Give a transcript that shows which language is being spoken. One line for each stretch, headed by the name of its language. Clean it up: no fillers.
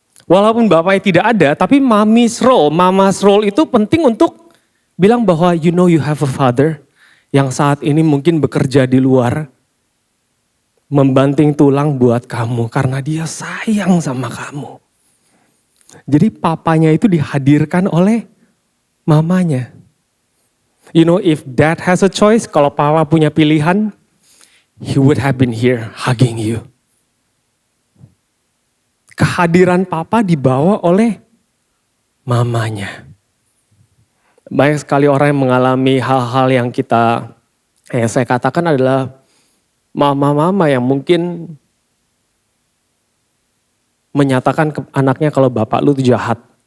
Indonesian: Walaupun bapaknya tidak ada, tapi
English: mama's role
Indonesian: itu penting untuk bilang bahwa
English: you know you have a father
Indonesian: yang saat ini mungkin bekerja di luar, membanting tulang buat kamu karena dia sayang sama kamu. Jadi papanya itu dihadirkan oleh mamanya.
English: You know, if dad has a choice,
Indonesian: kalau papa punya pilihan,
English: he would have been here hugging you.
Indonesian: Kehadiran papa dibawa oleh mamanya. Banyak sekali orang yang mengalami hal-hal yang saya katakan adalah mama-mama yang mungkin menyatakan ke anaknya kalau bapak lu tuh jahat.